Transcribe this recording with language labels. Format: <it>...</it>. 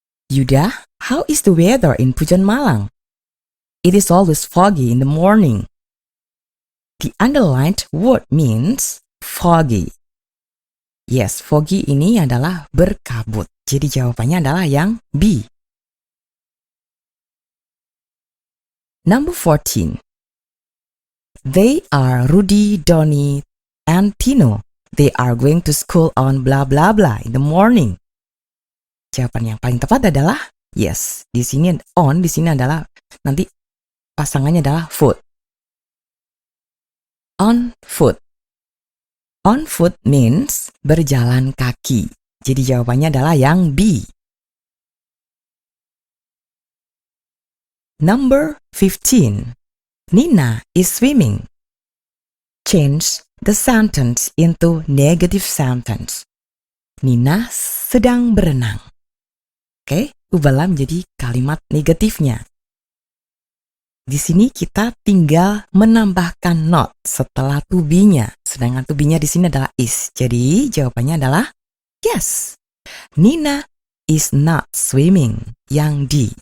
<en>Yuda, how is the weather in Pujon Malang? It is always foggy in the morning. The underlined word means foggy.</en> <id>Yes, foggy ini adalah berkabut. Jadi jawabannya adalah yang B.</id> <en>Number 14. They are Rudy, Donny, and Tino. They are going to school on blah blah blah in the morning.</en> <id>Jawaban yang paling tepat adalah yes. Di sini on, di sini adalah nanti pasangannya adalah foot.</id> <en>On foot. On foot means</en> <id>berjalan kaki. Jadi jawabannya adalah yang B.</id> <en>Number 15. Nina is swimming. Change the sentence into negative sentence.</en> <id>Nina sedang berenang. Oke, ubahlah menjadi kalimat negatifnya. Di sini kita tinggal menambahkan not setelah to be-nya. Sedangkan to be-nya di sini adalah is. Jadi jawabannya adalah yes.</id> <en>Nina is not swimming.</en> <id>Yang D.</id>